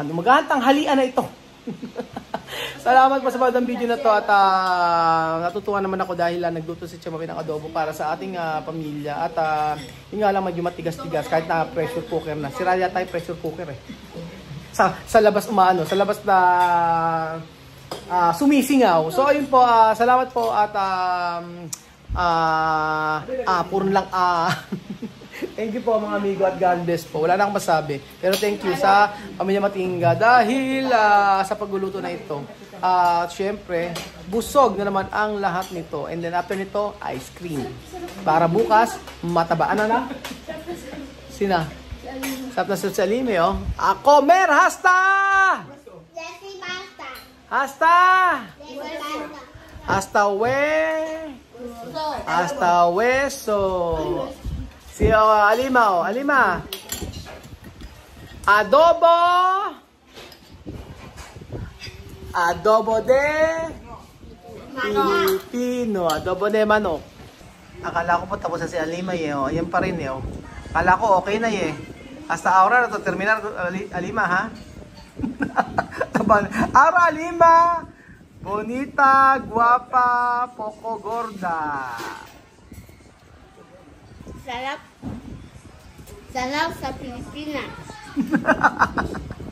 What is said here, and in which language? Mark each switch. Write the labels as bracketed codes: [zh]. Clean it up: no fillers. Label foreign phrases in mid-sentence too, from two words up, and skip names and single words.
[tl] Umagahan, tanghalian na ito. Salamat po sa panood ng video na to at natutuwa naman ako dahil nagluto si Chamapi ng adobo para sa ating pamilya at yun nga lang medyo matigas-tigas kahit na pressure cooker na. Siraya tayo pressure cooker eh. Sa labas sa labas na sumisingaw. So ayun po, salamat po at puro lang thank you po mga amigo at [en] God bless [tl] po. Wala na akong masabi. Pero thank you sa Pamilya Matingga dahil sa pagluluto na ito. At syempre, busog na naman ang lahat nito. [en] And then after [tl] nito, [en] ice cream. [tl] Para bukas, mataba. Ano na? Sina? Sarap na sa salime, oh. Ako, [es] mer, hasta! [tl] Leslie basta. [es] Hasta! [tl] Leslie basta. [es] Hasta hueso. [tl] Si Alima, Alima. [es] Adobo. Adobo de Pilipino. Adobo de manok. [tl] Akala ko po tapos na si Alima eh. Oh. Yan pa rin eh. Oh. Akala ko okay na eh. [es] Hasta ahora [tl] na to [es] terminar Alima ha. Ahora Alima. Bonita, guapa, poco gorda. [tl] Sarap sa Pilipinas.